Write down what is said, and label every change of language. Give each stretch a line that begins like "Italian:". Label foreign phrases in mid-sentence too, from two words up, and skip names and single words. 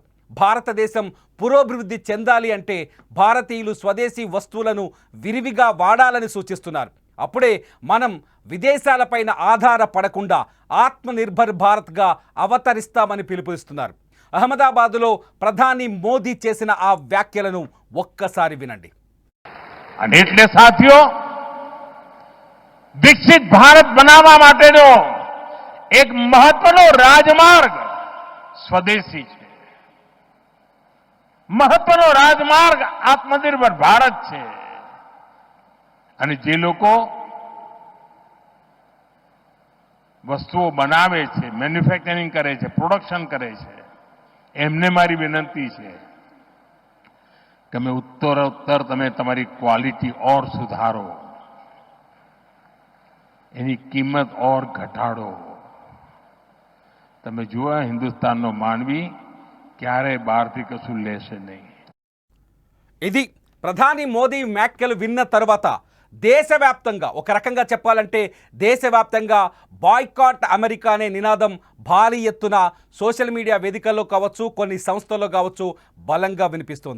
Telugu: భారతదేశం పురోభివృద్ధి చెందాలి అంటే భారతీయులు స్వదేశీ వస్తువులను విరివిగా వాడాలని సూచిస్తున్నారు. అప్పుడే మనం విదేశాలపైన ఆధారపడకుండా ఆత్మనిర్భర్ భారత్గా అవతరిస్తామని పిలుపునిస్తున్నారు. అహ్మదాబాదులో ప్రధాని మోదీ చేసిన ఆ వ్యాఖ్యలను ఒక్కసారి వినండి.
Gujarati: એટલે સાથીઓ, વિકસિત ભારત બનાવવા માટેનો એક મહત્વનો રાજમાર્ગ સ્વદેશી છે. મહત્વનો રાજમાર્ગ આત્મનિર્ભર ભારત છે. અને જે લોકો વસ્તુઓ બનાવે છે, મેન્યુફેક્ચરિંગ કરે છે, પ્રોડક્શન કરે છે, એમને મારી વિનંતી છે કે
Hindi: मैं उत्तरोत्तर
Gujarati: તમે તમારી ક્વોલિટી और સુધારો, એની કિંમત और ઘટાડો. તમે જુઓ હિન્દુસ્તાનનો માનવી ક્યારે બહારથી કશું લેશે નહીં.
Telugu: ఇది ప్రధాని మోదీ వ్యాఖ్యలు విన్న తర్వాత దేశవ్యాప్తంగా, ఒక రకంగా చెప్పాలంటే దేశవ్యాప్తంగా బాయ్కాట్ అమెరికా అనే నినాదం భారీ ఎత్తున
English: social media
Telugu: వేదికల్లో కావచ్చు, కొన్ని సంస్థల్లో కావచ్చు బలంగా వినిపిస్తుంది.